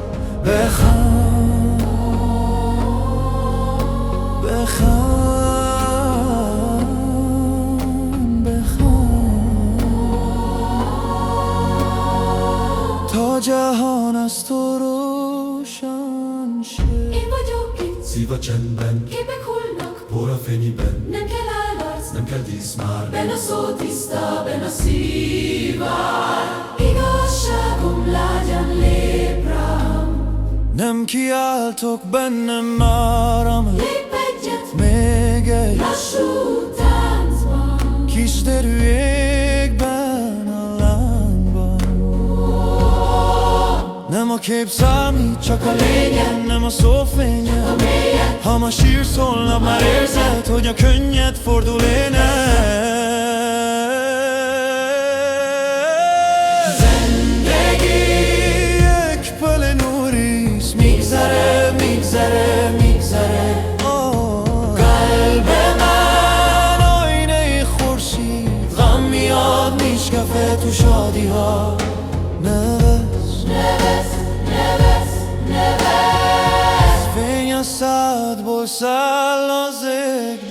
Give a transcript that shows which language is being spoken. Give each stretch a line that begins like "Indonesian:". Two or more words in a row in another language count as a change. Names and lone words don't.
Persian: بخند بخند بخند تا جهان از تو روشن شه.
Hungarian: Én vagyok itt, Szív a csendben, képek hullnak, por a fényben, nem kell állarc, nem kell dísz már. benne a szó tiszta, benne a szívár. Igazságom lágyan lép rám, Nem kiáltok, bennem áram lép egyet, még egy lassú táncban. kis derű égben a lángban. Nem a kép számít, csak a lényeg, nem a szó fénye. A mélyek, Ha ma sírsz, holnap már érzed, hogy a könnyed fordul ének.
Persian: Zendegi یک پل نوریست میگذره میگذره میگذره، قلب من آینه خورشید، غم میاد میشکفه تو شادی ها. نوست
Hungarian: neves, neves, neves. Venha sad bolsa los